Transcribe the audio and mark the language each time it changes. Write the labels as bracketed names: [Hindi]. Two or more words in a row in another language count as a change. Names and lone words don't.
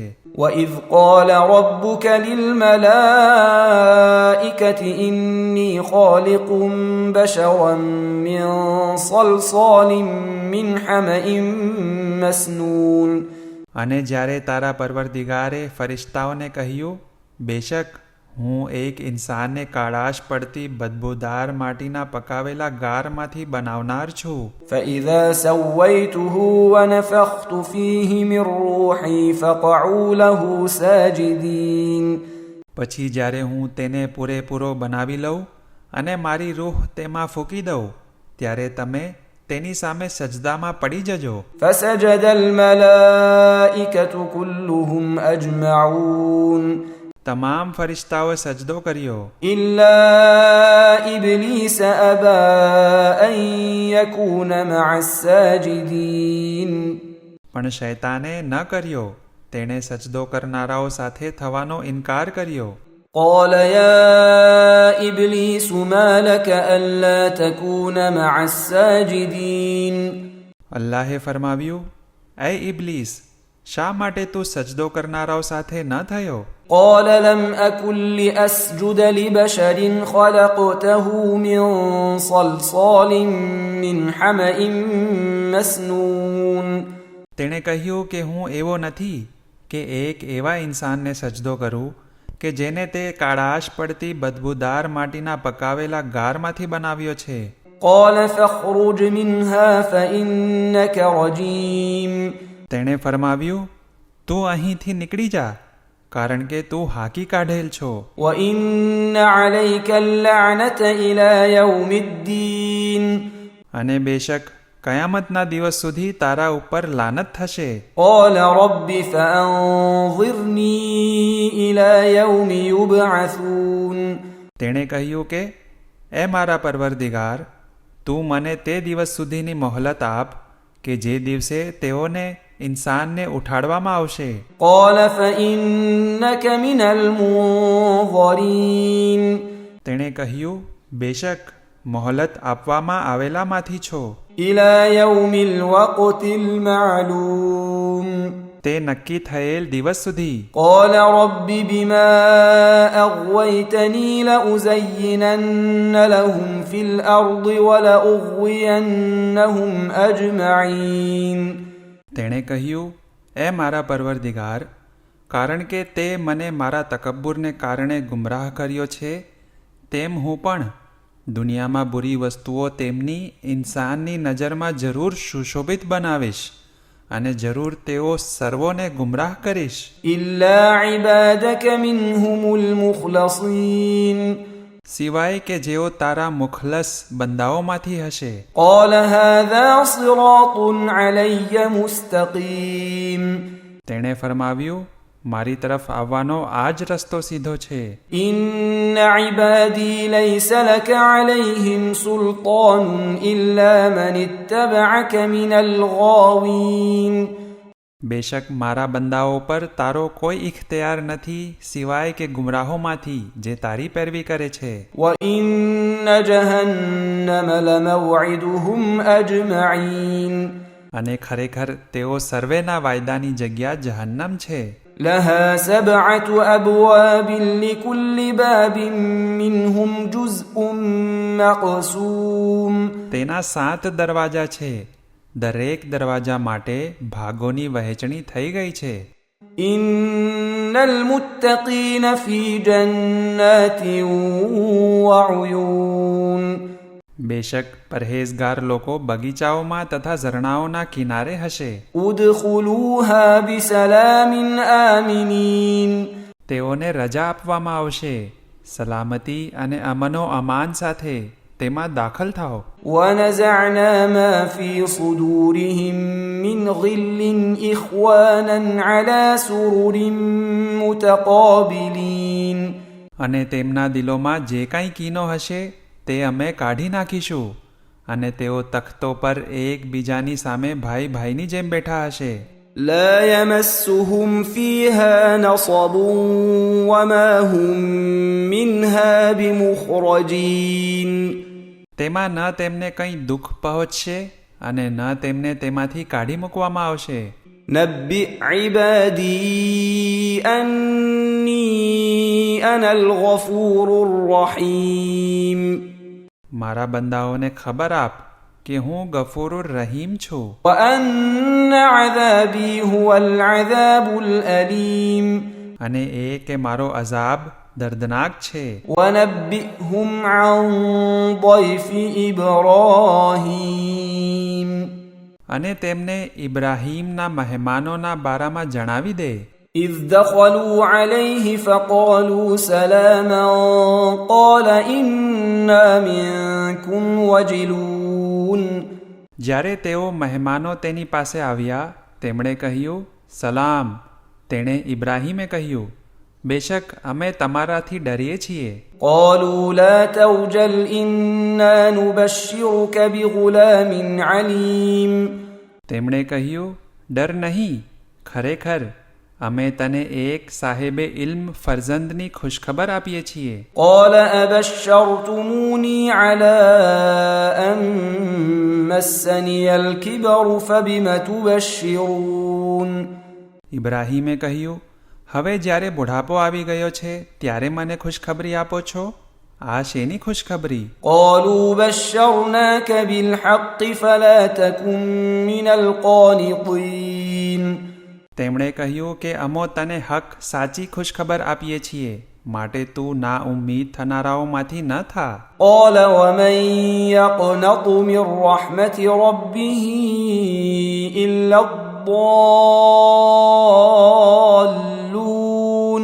[Arabic] وإذ قال ربك للملائكة إني خالق بشرا من صلصال من حمأ مسنون. [Gujarati] અને જ્યારે તારા પરવરદિગારે ફરિશ્તાઓને કહ્યું, બેશક હું એક ઇન્સાનને કાળાશ પડતી બદબૂદાર માટીના પકાવેલા ગારમાંથી બનાવનાર છું. [Arabic] فإذا سويته ونفخت فيه من روحي فقعوا له ساجدين. [Gujarati] પછી જ્યારે હું તેને પૂરેપૂરો બનાવી લઉં અને મારી રૂહ તેમાં ફૂંકી દઉં ત્યારે તમે તેની સામે સજદામાં પડી જજો. [Arabic] فسجد الملائكة كلهم أجمعون. [Gujarati] તમામ ફરિશ્તાઓ સજદો કર્યો [Arabic] إلا إبليس أبى أن يكون مع الساجدين. [Gujarati] પણ શૈતાને ન કર્યો, તેણે સજદો કરનારાઓ સાથે થવાનો ઇનકાર કર્યો. [Arabic] قال يا إبليس ما لك ألا تكون مع الساجدين. [Gujarati] અલ્લાહે ફરમાવ્યું, એ ઇબ્લીસ, શા માટે તું સજદો કરનારાઓ સાથે ન થયો? [Arabic] قال لم أكن لأسجد لبشر خلقته من صلصال من حمأ مسنون. [Gujarati] તેણે કહ્યું કે હું એવો નથી કે એક એવા ઇન્સાનને સજદો કરું કે જેને તે કાળાશ પડતી બદબૂદાર માટીના પકાવેલા ગારમાંથી બનાવ્યો છે. [Arabic] قال فاخرج منها فإنك رجيم. [Gujarati] તેણે ફરમાવ્યું, તું અહીંથી નીકળી જા, કારણ કે તું હાકી કાઢેલ છો. [Arabic] وإن عليك اللعنة إلى يوم الدين. [Gujarati] અને બેશક કયામતના દિવસ સુધી તારા ઉપર લાનત થશે. [Arabic] قال رب فأنظرني إلى يوم يبعثون [Gujarati] તેણે કહ્યું કે એ મારા પરવરદિગાર, તું મને તે દિવસ સુધીની મોહલત આપ કે જે દિવસે તેઓને ઇન્સાનને ઉઠાડવામાં આવશે. [Arabic] قال فإنك من المنظرين [Gujarati] તેણે કહ્યું, બેશક મોહલત આપવામાં આવેલામાંથી છો. [Arabic] إلى يوم الوقت المعلوم [Gujarati] તે નક્કી થયેલ દિવસ સુધી. [Arabic] قال رب بما أغويتني لأزينن لهم في الأرض ولأغوينهم أجمعين [Gujarati] તેણે કહ્યું, એ મારા પરવરદિગાર, કારણ કે તે મને મારા તકબ્બુરને કારણે ગુમરાહ કર્યો છે, તેમ હું પણ દુનિયામાં બુરી વસ્તુઓ તેમની ઇન્સાનની નજરમાં જરૂર સુશોભિત બનાવીશ અને જરૂર તેઓ સર્વોને ગુમરાહ કરીશ. [Arabic] إلا عبادك منهم المخلصين [Gujarati] સિવાય કે જેઓ તારા મુખલસ બંદાઓમાંથી હશે. [Arabic] قال هذا صراط علي مستقيم [Gujarati] તેણે ફરમાવ્યું, મારી તરફ આવવાનો આ જ રસ્તો સીધો છે. [Arabic] إن عبادي ليس لك عليهم سلطان إلا من اتبعك من الغاوين [Gujarati] બેશક મારા બંદાઓ પર તારો કોઈ ઇખ્તિયાર નથી સિવાય કે ગુમરાહોમાંથી જે તારી પેરવી કરે છે. [Arabic] وإن جهنم لموعدهم أجمعين [Gujarati] અને ખરેખર તેઓ સર્વેના વાયદાની જગ્યા જહન્નમ છે. [Arabic] لها 7 أبواب لكل باب منهم جزء مقسوم [Gujarati] તેના 7 દરવાજા છે, દરેક દરવાજા માટે ભાગોની વહેંચણી થઈ ગઈ છે. [Arabic] إن المتقين في جنات وعيون [Gujarati] બેશક પરહેઝગાર લોકો બગીચાઓમાં તથા ઝરણાઓના કિનારે હશે. [Arabic] ادخلوها بسلام آمنين [Gujarati] તેઓને રજા આપવામાં આવશે, સલામતી અને [Urdu] امن و امان [Gujarati] સાથે તેમાં દાખલ થાઓ. [Arabic] ونزعنا ما في صدورهم من غل إخوانا على سرر متقابلين [Gujarati] અને તેમના દિલોમાં જે કાંઈ કીનો હશે તે અમે કાઢી નાખીશું અને તેઓ તખ્તો પર એકબીજાની સામે ભાઈ ભાઈની જેમ બેઠા હશે. [Arabic] لا يمسهم فيها نصب وما هم منها بمخرجين [Gujarati] તેમાં ન તેમને કંઈ દુઃખ પહોંચશે અને ન તેમને તેમાંથી કાઢી મૂકવામાં આવશે. [Arabic] نبئ عبادي أني أنا الغفور الرحيم [Gujarati] મારા બંદાઓને ખબર આપ કે હું [Arabic] الغفور الرحيم [Gujarati] છું [Arabic] وأن عذابي هو العذاب الأليم [Gujarati] અને એ કે મારો અઝાબ દર્દનાક છે. [Arabic] ونبئهم عن ضيف إبراهيم [Gujarati] અને તેમને ઇબ્રાહીમના મહેમાનોના બારામાં જણાવી દે. [Arabic] إذ دخلوا عليه فقالوا سلاما قال إنا منكم وجلون [Gujarati] જ્યારે તેઓ મહેમાનો તેની પાસે આવ્યા તેમણે કહ્યું, સલામ. તેણે ઇબ્રાહીમે કહ્યું, બેશક અમે તમારાથી ડરીએ છીએ. [Arabic] قالوا لا توجل إنا نبشرك بغلام عليم [Gujarati] તેમણે કહ્યું, ડર નહીં, ખરેખર અમે તને એક [Urdu] صاحبِ علم [Gujarati] ફરઝંદની ખુશખબર આપીએ છીએ. [Arabic] قال أبشرتموني على أن مسني الكبر فبم تبشرون [Gujarati] ઇબ્રાહીમે કહ્યું, હવે જ્યારે બુઢાપો આવી ગયો છે ત્યારે મને ખુશખબરી આપો છો? આ શેની ખુશખબરી? [Arabic] قالوا بشرناك بالحق فلا تكن من القانطين [Gujarati] તેમણે કહ્યું કે અમો તને હક સાચી ખુશખબર આપીએ છીએ, માટે તું ના ઉમ્મીદ થનારાઓમાંથી ન થા. [Arabic] قال ومن يقنط من رحمة ربه إلا الضالون